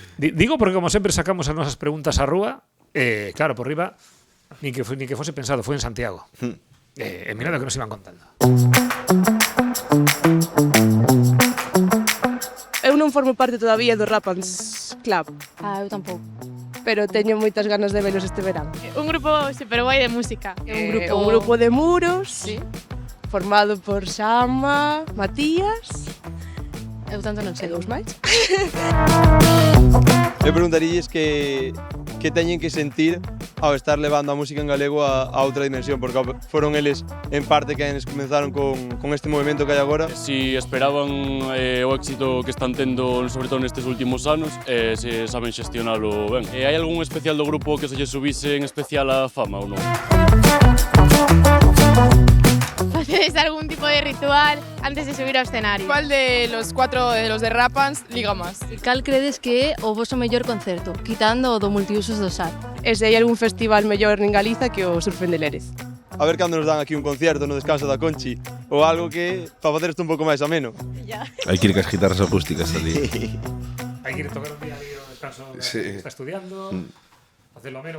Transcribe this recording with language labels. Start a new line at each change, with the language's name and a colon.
Galician: Digo porque como sempre sacamos as nosas preguntas á rúa, claro, por riba, ni que fose pensado, foi en Santiago. E mirad o que nos iban contando. Eu non formo parte todavía do Rapans Club. Eu tampouco. Pero teño moitas ganas de velos este verán. Un grupo super guai de música. Un grupo de muros, sí, formado por Xama, Matías... Eu tanto non sei. Dous máis. Eu preguntarílles que teñen que sentir ao estar levando a música en galego a outra dimensión, porque foron eles en parte quenes comenzaron con este movimento que hai agora. Si esperaban o éxito que están tendo, sobre todo nestes últimos anos, se saben xestionalo ben. Hai algún especial do grupo que se lle subise en especial a fama ou non? facedes algún tipo de ritual antes de subir ao escenario?
Spanish: ¿Cuál de los 4 de los de Rapans liga más?
Galician: E cal credes que é o voso mellor concerto, quitando o do multiusos do SAR? E se hai algún festival mellor en Galiza que o Surfen de Leres? A ver cando nos dan aquí un concierto no descanso da Conchi ou algo que para facer isto un pouco máis ameno. Hai que ir cas guitarras acústicas ali. Hai que ir tocar un día ali no descanso que está estudiando, hacerlo ameno.